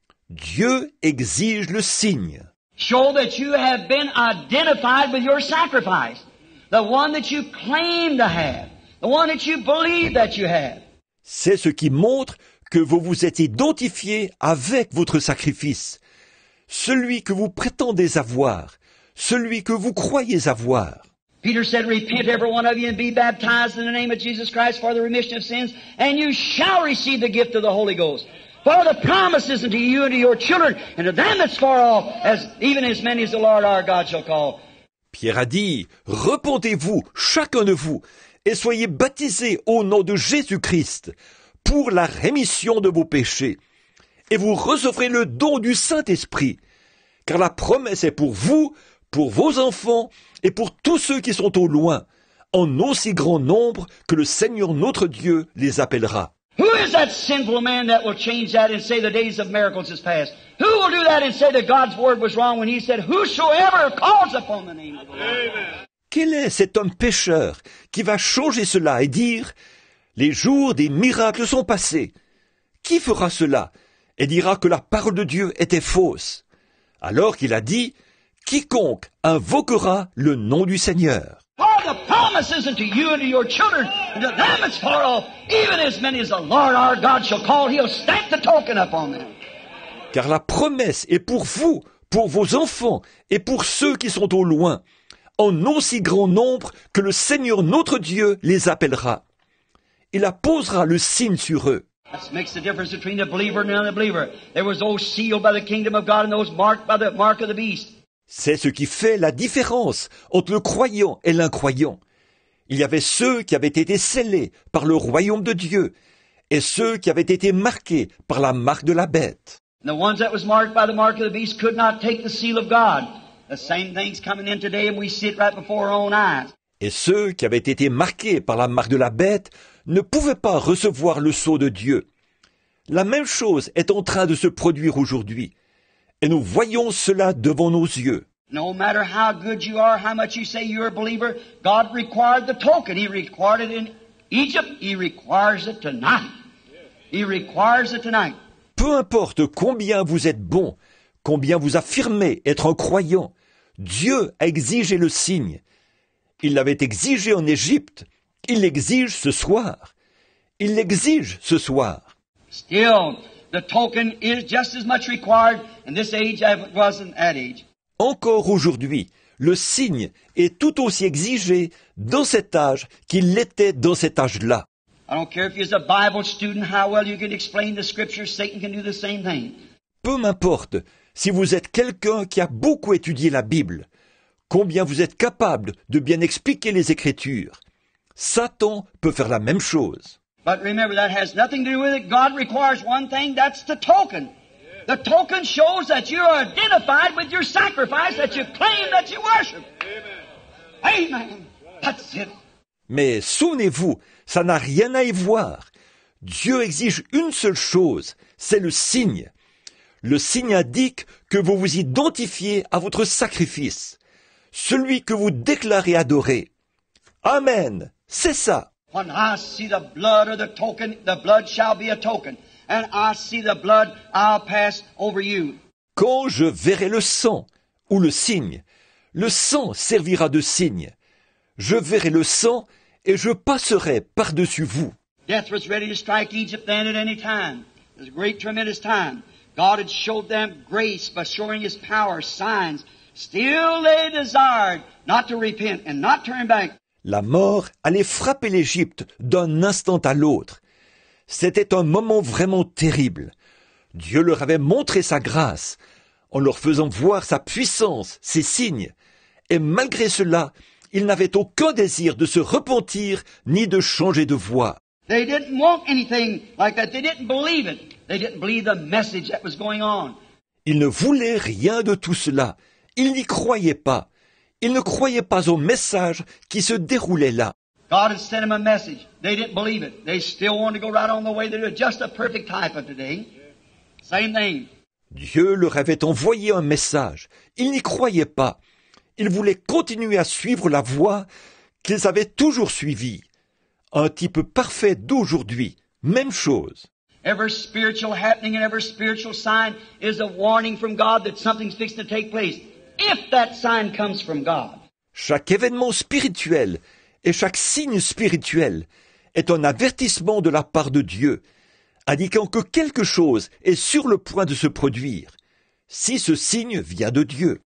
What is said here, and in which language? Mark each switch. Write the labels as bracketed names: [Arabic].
[French] Dieu exige le signe. [English] Show that you have been identified with your sacrifice. The one that you claim to have. The one that you believe that you have. [French] C'est ce qui montre que vous vous êtes identifié avec votre sacrifice. Celui que vous prétendez avoir. Celui que vous croyez avoir. [English] Peter said, repent every one of you and be baptized in the name of Jesus Christ for the remission of sins, and you shall receive the gift of the Holy Ghost. For the promise is unto you and to your children, and to them that's far off, even as many as the Lord our God shall call. [French] Pierre a dit, repentez-vous, chacun de vous, et soyez baptisés au nom de Jésus-Christ, pour la rémission de vos péchés, et vous recevrez le don du Saint-Esprit, car la promesse est pour vous, pour vos enfants, et pour tous ceux qui sont au loin, en aussi grand nombre que le Seigneur notre Dieu les appellera. [English] Who is that sinful man that will change that and say the days of miracles is past? Who will do that and say that God's word was wrong when He said, whosoever calls upon the name of the Lord? [French] Quel est cet homme pécheur qui va changer cela et dire « Les jours des miracles sont passés » Qui fera cela et dira que la parole de Dieu était fausse? Alors qu'il a dit « Quiconque invoquera le nom du Seigneur ». [English] For the promise is unto you and to your children, and to them that's far off, even as many as the Lord our God shall call, He'll stamp the token upon them. [French] Car la promesse est pour vous, pour vos enfants et pour ceux qui sont au loin, en aussi grand nombre que le Seigneur notre Dieu les appellera. Il apposera le signe sur eux. [English] That makes the difference between the believer and the unbeliever. There was those sealed by the kingdom of God and those marked by the mark of the beast. [French] C'est ce qui fait la différence entre le croyant et l'incroyant. Il y avait ceux qui avaient été scellés par le royaume de Dieu, et ceux qui avaient été marqués par la marque de la bête. [English] And the ones that was marked by the mark of the beast could not take the seal of God. The same thing's coming in today and we see it right before our own eyes. [French] Et ceux qui avaient été marqués par la marque de la bête ne pouvaient pas recevoir le sceau de Dieu. La même chose est en train de se produire aujourd'hui, et nous voyons cela devant nos yeux. [English] No matter how good you are, how much you say you're a believer, God required the token. He required it in Egypt. He requires it tonight. He requires it tonight. [French] Peu importe combien vous êtes bon, combien vous affirmez être un croyant, Dieu a exigé le signe. Il l'avait exigé en Égypte, il l'exige ce soir. Il l'exige ce soir. [English] Still, the token is just as much required in this age as it was in that age. [French] Encore aujourd'hui, le signe est tout aussi exigé dans cet âge qu'il l'était dans cet âge-là. [English] I don't care if you're a Bible student, how well you can explain the Scriptures, Satan can do the same thing. [French] Peu m'importe si vous êtes quelqu'un qui a beaucoup étudié la Bible, combien vous êtes capable de bien expliquer les Écritures. Satan peut faire la même chose. [English] But remember, that has nothing to do with it. God requires one thing, that's the token. The token shows that you are identified with your sacrifice, that you claim that you worship. Amen. That's it. [French] Mais souvenez-vous, ça n'a rien à y voir. Dieu exige une seule chose, c'est le signe. Le signe indique que vous vous identifiez à votre sacrifice, celui que vous déclarez adorer. Amen, c'est ça. [English] When I see the blood of the token, the blood shall be a token. And I see the blood, I'll pass over you. [French] Quand je verrai le sang ou le sang servira de signe. Je verrai le sang et je passerai par-dessus vous. [English] Death was ready to strike Egypt then at any time. It was a great, tremendous time. God had showed them grace by showing His power, signs. Still they desired not to repent and not turn back. [French] La mort allait frapper l'Égypte d'un instant à l'autre. C'était un moment vraiment terrible. Dieu leur avait montré sa grâce, en leur faisant voir sa puissance, ses signes. Et malgré cela, ils n'avaient aucun désir de se repentir ni de changer de voie. [English] They didn't want anything like that. They didn't believe it. They didn't believe the message that was going on. [French] Ils ne voulaient rien de tout cela. Ils n'y croyaient pas. Ils ne croyaient pas au message qui se déroulait là. [English] God had sent them a message. They didn't believe it. They still wanted to go right on the way they do. Just a perfect type of today. Same thing. [French] Dieu leur avait envoyé un message. Ils n'y croyaient pas. Ils voulaient continuer à suivre la voie qu'ils avaient toujours suivie. Un type parfait d'aujourd'hui. Même chose. [English] Every spiritual happening and every spiritual sign is a warning from God that something's fixing to take place. If that sign comes from God. [French] Chaque événement spirituel et chaque signe spirituel est un avertissement de la part de Dieu, indiquant que quelque chose est sur le point de se produire, si ce signe vient de Dieu.